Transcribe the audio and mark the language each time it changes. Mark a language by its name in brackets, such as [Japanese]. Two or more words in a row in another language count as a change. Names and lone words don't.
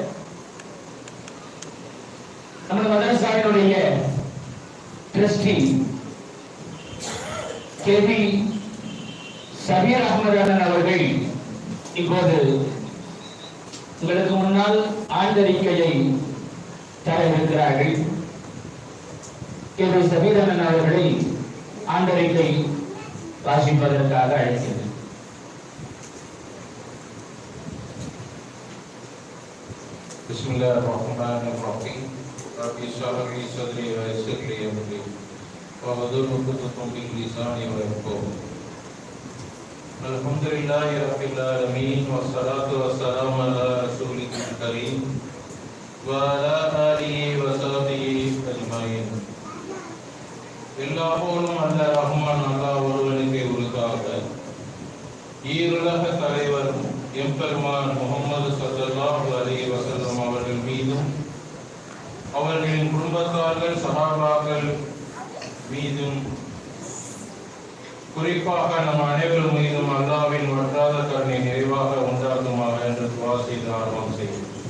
[Tamil] நமது மதரசாவினுடைய ட்ரஸ்டி KB சபீர் அஹ்மத் அண்ணன் அவர்கள் இப்போது உங்களுக்கு முன்னால் ஆண்டறிக்கையை தர இருக்கிறார்கள். கேள்வி சபீரன் அவர்களை ஆண்டறிக்கை வாசிப்பதற்காக அழைக்கிறேன். [Arabic] بسم الله الرحمن الرحيم. رب اشرح لي صدري ويسر لي أمري واحلل عقدة من لساني يفقهوا. الحمد لله رب العالمين والصلاة والسلام على رسول الكريم وعلى آله وصحبه أجمعين. [Tamil] எல்லாவோடும் அல்ல ரஹ்மான் அல்லாஹ் ஒருவனுக்கு உரித்தாக. ஈருலக தலைவர் எம்பெருமான் முஹம்மது [Arabic] صلى الله عليه وسلم [Tamil] அவர்கள் மீதும் அவர்களின் குடும்பத்தார்கள் சஹாபாக்கள் மீதும் குறிப்பாக நம் அனைவரும் மீதும் அல்லாஹ்வின் வற்றாத கருணை நிறைவாக உண்டாகுமாக என்று துஆ செய்து ஆரம்பம் செய்யும்.